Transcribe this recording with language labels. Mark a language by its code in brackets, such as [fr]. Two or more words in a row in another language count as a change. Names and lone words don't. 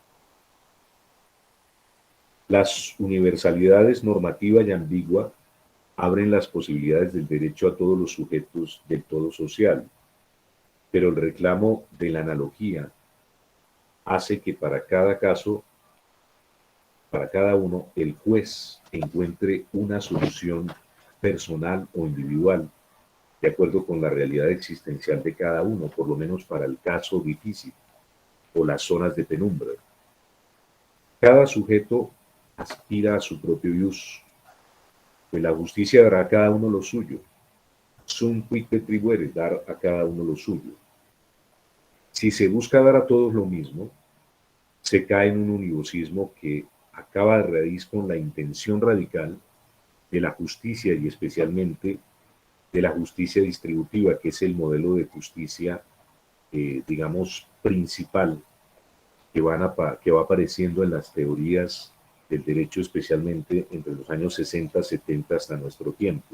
[es] Las universalidades normativa y ambigua abren las posibilidades del derecho a todos los sujetos del todo social, pero el reclamo de la analogía hace que para cada caso, para cada uno, el juez encuentre una solución personal o individual, de acuerdo con la realidad existencial de cada uno, por lo menos para el caso difícil o las zonas de penumbra. Cada sujeto aspira a su propio ius, pues la justicia dará a cada uno lo suyo. [la] Sum quid tribuere, [es] dar a cada uno lo suyo. Si se busca dar a todos lo mismo, se cae en un univocismo que acaba de raíz con la intención radical de la justicia y especialmente de la justicia distributiva, que es el modelo de justicia, digamos, principal que va apareciendo en las teorías del derecho, especialmente entre los años 60, 70 hasta nuestro tiempo.